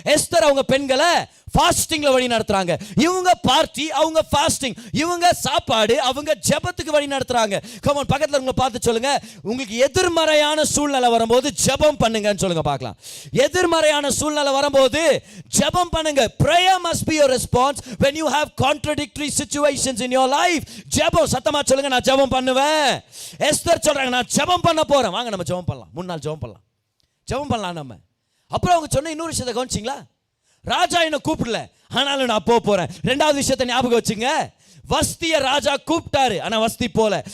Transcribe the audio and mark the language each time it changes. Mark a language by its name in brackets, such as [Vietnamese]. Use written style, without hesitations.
[Tamil] Esther அவங்க பெண்களை ஃபாஸ்டிங்ல வழி நடத்துறாங்க. இவங்க பார்ட்டி, அவங்க ஃபாஸ்டிங். இவங்க சாப்பாடு, அவங்க ஜெபத்துக்கு வழி நடத்துறாங்க. கமான், பக்கத்துல உங்களை பார்த்து சொல்லுங்க, உங்களுக்கு எதிர்மறையான சூழ்நிலை வரும்போது ஜெபம் பண்ணுங்கன்னு சொல்லுங்க பார்க்கலாம். எதிர்மறையான சூழ்நிலை வரும்போது ஜெபம் பண்ணுங்க. [English] Prayer must be your response when you have contradictory situations in your life. [Tamil] ஜெபம், சத்தமா சொல்லுங்க, நான் ஜெபம் பண்ணுவேன். எஸ்தர் சொல்றாங்க, நான் ஜெபம் பண்ண போறேன். வாங்க நம்ம ஜெபம் பண்ணலாம், 3 நாள் ஜெபம் பண்ணலாம், ஜெபம் பண்ணலாம் நம்ம. அப்புறம் அவங்க சொன்ன இன்னொரு விஷயத்தை கவனிச்சிங்களா? ராஜா என்ன கூப்பிடல, ஆனாலும் நான் போறேன். 2வது விஷயத்தை ஞாபகம் வச்சுங்க, வஸ்திய ராஜா கூப்பிட்டாரு, ஆனா வஸ்தி போல.